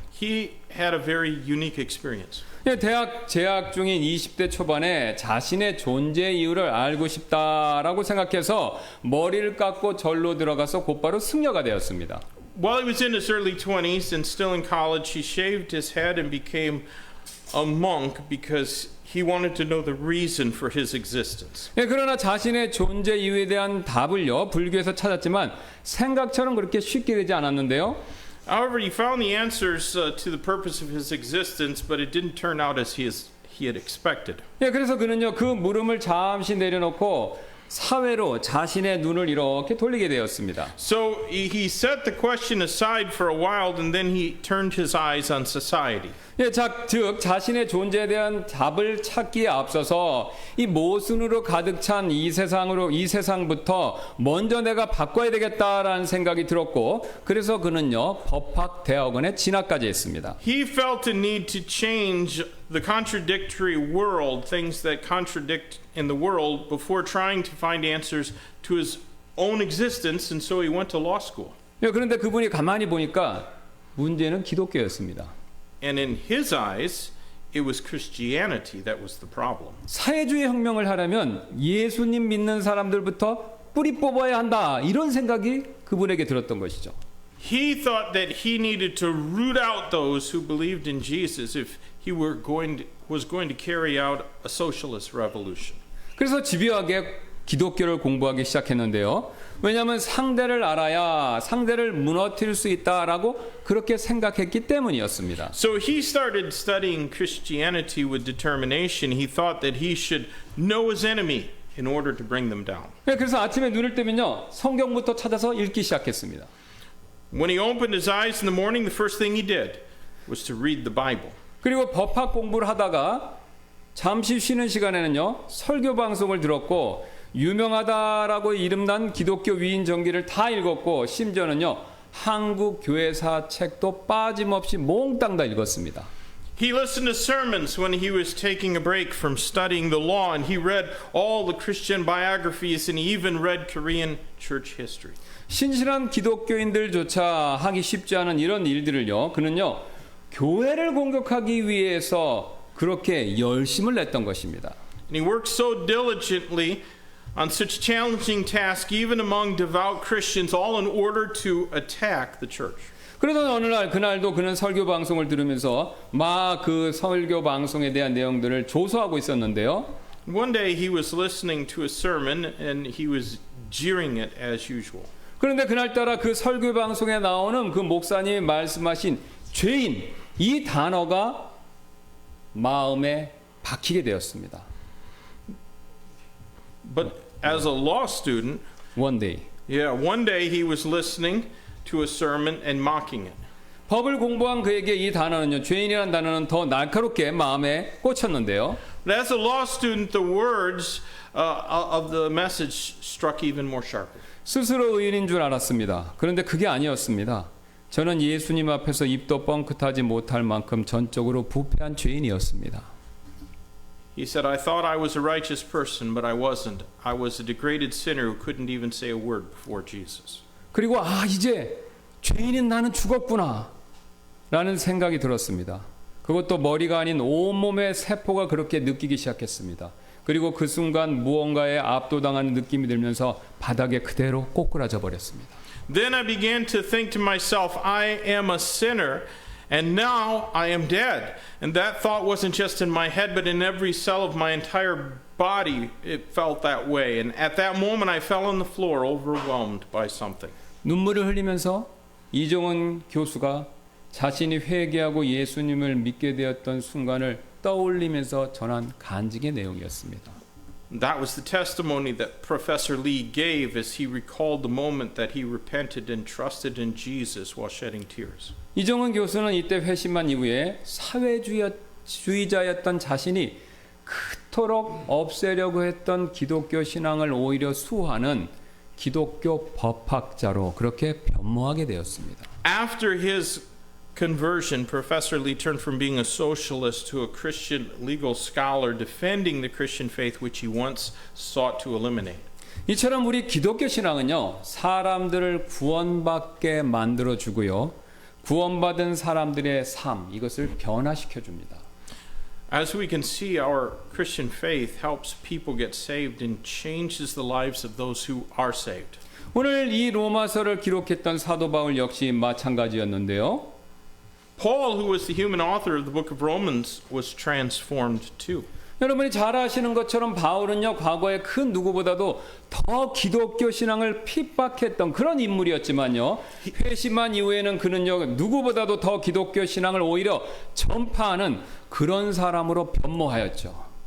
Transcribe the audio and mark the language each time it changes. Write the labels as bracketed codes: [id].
[en] He had a very unique experience. [ko] 예, 대학 재학 중인 20대 초반에 자신의 존재 이유를 알고 싶다라고 생각해서 머리를 깎고 절로 들어가서 곧바로 승려가 되었습니다. [en] While he was in his early 20s and still in college, he shaved his head and became a monk because he wanted to know the reason for his existence. [ko] 예, 그러나 자신의 존재 이유에 대한 답을요, 불교에서 찾았지만 생각처럼 그렇게 쉽게 되지 않았는데요. [en] However, he found the answers to the purpose of his existence, but it didn't turn out as he had expected. [ko] 예, 그래서 그는요, 그 물음을 잠시 내려놓고 사회로 자신의 눈을 이렇게 돌리게 되었습니다. [en] So he set the question aside for a while, and then he turned his eyes on society. [ko] 예, 즉 자신의 존재에 대한 답을 찾기에 앞서서 이 모순으로 가득 찬 이 세상부터 먼저 내가 바꿔야 되겠다라는 생각이 들었고, 그래서 그는요 법학 대학원에 진학까지 했습니다. [en] He felt a need to change the contradictory world, things that contradict in the world, before trying to find answers to his own existence, and so he went to law school. [ko] 예, 그런데 그분이 가만히 보니까 문제는 기독교였습니다. [en] And in his eyes, it was Christianity that was the problem. [ko] 사회주의 혁명을 하려면 예수님 믿는 사람들부터 뿌리 뽑아야 한다, 이런 생각이 그분에게 들었던 것이죠. [en] He thought that he needed to root out those who believed in Jesus if he was going to carry out a socialist revolution. [ko] 그래서 집요하게 기독교를 공부하기 시작했는데요. 왜냐하면 상대를 알아야 상대를 무너뜨릴 수 있다라고 그렇게 생각했기 때문이었습니다. [en] So he started studying Christianity with determination. He thought that he should know his enemy in order to bring them down. [ko] 그래서 아침에 눈을 뜨면요, 성경부터 찾아서 읽기 시작했습니다. [en] When he opened his eyes in the morning, the first thing he did was to read the Bible. [ko] 그리고 법학 공부를 하다가 잠시 쉬는 시간에는요, 설교 방송을 들었고 유명하다라고 이름난 기독교 위인 전기를 다 읽었고, 심지어는요 한국 교회사 책도 빠짐없이 몽땅 다 읽었습니다. [en] He listened to sermons when he was taking a break from studying the law, and he read all the Christian biographies, and he even read Korean church history. [ko] 신실한 기독교인들조차 하기 쉽지 않은 이런 일들을요, 그는요 교회를 공격하기 위해서 그렇게 열심을 냈던 것입니다. [en] And he worked so diligently on such challenging tasks, even among devout Christians, all in order to attack the church. [ko] 그러던 어느 날, 그날도 그는 설교 방송을 들으면서 막 그 설교 방송에 대한 내용들을 조소하고 있었는데요. [en] One day he was listening to a sermon and he was jeering it as usual. [ko] 그런데 그날따라 그 설교 방송에 나오는 그 목사님이 말씀하신 죄인, 이 단어가 마음에 박히게 되었습니다. [en] But as a law student, One day. one day he was listening to a sermon and mocking it. [ko] 법을 공부한 그에게 이 단어는요, 죄인이라는 단어는 더 날카롭게 마음에 꽂혔는데요. [en] But as a law student, the words of the message struck even more sharply. [ko] 스스로 의인인 줄 알았습니다. 그런데 그게 아니었습니다. 저는 예수님 앞에서 입도 뻥끗하지 못할 만큼 전적으로 부패한 죄인이었습니다. [en] He said, I thought I was a righteous person, but I wasn't. I was a degraded sinner who couldn't even say a word before Jesus. [ko] 그리고 이제 죄인인 나는 죽었구나 라는 생각이 들었습니다. 그것도 머리가 아닌 온몸의 세포가 그렇게 느끼기 시작했습니다. 그리고 그 순간 무언가에 압도당하는 느낌이 들면서 바닥에 그대로 꼬꾸라져 버렸습니다. [en] Then I began to think to myself, I am a sinner, and now I am dead. And that thought wasn't just in my head, but in every cell of my entire body, it felt that way. And at that moment, I fell on the floor, overwhelmed by something. [ko] 눈물을 흘리면서 이종원 교수가 자신이 회개하고 예수님을 믿게 되었던 순간을 떠올리면서 전한 간증의 내용이었습니다. [en] That was the testimony that Professor Lee gave as he recalled the moment that he repented and trusted in Jesus while shedding tears. [ko] 이종원 교수는 이때 회심한 이후에 사회주의자였던 자신이 그토록 없애려고 했던 기독교 신앙을 오히려 수호하는 기독교 법학자로 그렇게 변모하게 되었습니다. [en] After his conversion, Professor Lee turned from being a socialist to a Christian legal scholar defending the Christian faith which he once sought to eliminate. [ko] 이처럼 우리 기독교 신앙은요, 사람들을 구원받게 만들어 주고요, 구원받은 사람들의 삶, 이것을 변화시켜 줍니다. [en] As we can see, our Christian faith helps people get saved and changes the lives of those who are saved. [ko] 오늘 이 로마서를 기록했던 사도 바울 역시 마찬가지였는데요. [en] Paul, who was the human author of the book of Romans, was transformed too. [ko] 여러분이 잘 아시는 것처럼 바울은요, 과거에 그 누구보다도 더 기독교 신앙을 핍박했던 그런 인물이었지만요, 회심한 이후에는 그는요, 누구보다도 더 기독교 신앙을 오히려 전파하는 그런 사람으로 변모하였죠.